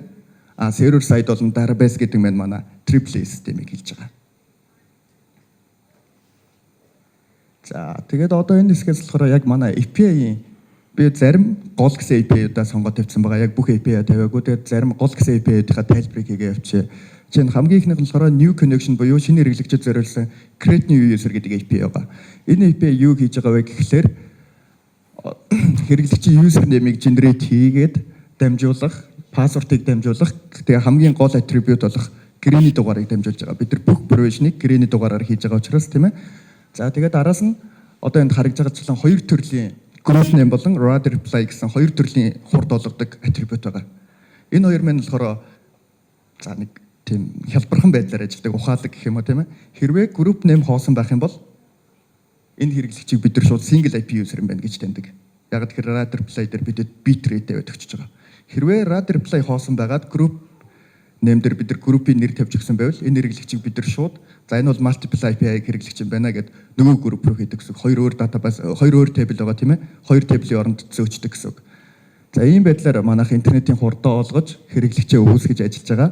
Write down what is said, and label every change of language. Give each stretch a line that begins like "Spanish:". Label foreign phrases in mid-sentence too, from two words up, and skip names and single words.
English: Server side
Mongolian: бол database гэдэг маань манай AAA системийг хэлж байгаа. За тэгээд одоо энэ хэсгээс болохоор яг манай API-ийн би зарим гол гэсэн API-удаа сонгоод тавьсан байгаа. Яг бүх API тавиагүй. Тэгээд зарим гол гэсэн API-ийнхаа тайлбарыг хийгээ явчих. Жишээ нь хамгийн ихнийх нь болохоор
English: new connection
Mongolian: буюу шинэ хэрэглэгчид зориулсан
English: create new user
Mongolian: гэдэг API байгаа. Энэ API юу хийж байгаа вэ гэхлээр хэрэглэгчийн username-ийг generate хийгээд дамжуулах, password-ыг дамжуулах, тэгээ хамгийн гол attribute болох гэрээний дугаарыг дамжуулж байгаа. Бид нар бүх provision-ыг гэрээний дугаараар хийж байгаа учраас тийм ээ. За тэгээд араас нь одоо энд харагдж байгаачлан хоёр төрлийн
English: group name
Mongolian: болон
English: route reply
Mongolian: гэсэн хоёр төрлийн хурд олгодог attribute байгаа. Энэ хоёр маань болохоор за нэг тийм хялбархан байдлаар ажилладаг ухаалаг гэх юм уу тийм ээ. Хэрвээ
English: group name
Mongolian: хоосон байх юм бол энэ хэрэглэгчийг бид нар шууд
English: single IP user
Mongolian: юм байна гэж таньдаг. Яг тэгэхээр
English: route reply
Mongolian: дээр бидэд
English: bit rate
Mongolian: тавиад өгч байгаа. Хэрвээ
English: route reply
Mongolian: хоосон байгаад
English: group name
Mongolian: дээр бид нар group-ийн нэр тавьж өгсөн байвал энэ хэрэглэгчийг бид нар шууд за энэ бол
English: multiple API
Mongolian: хэрэглэгч юм байна гэд нөгөө group руу хийдэг гэсэн. Хоёр өөр database, хоёр өөр table байгаа тийм ээ. Хоёр table-ийн оронд зөөчдөг гэсэн. За ийм байдлаар манайх интернетийн хурдаа олгож хэрэглэгчээ өгөөсгөж ажиллаж байгаа.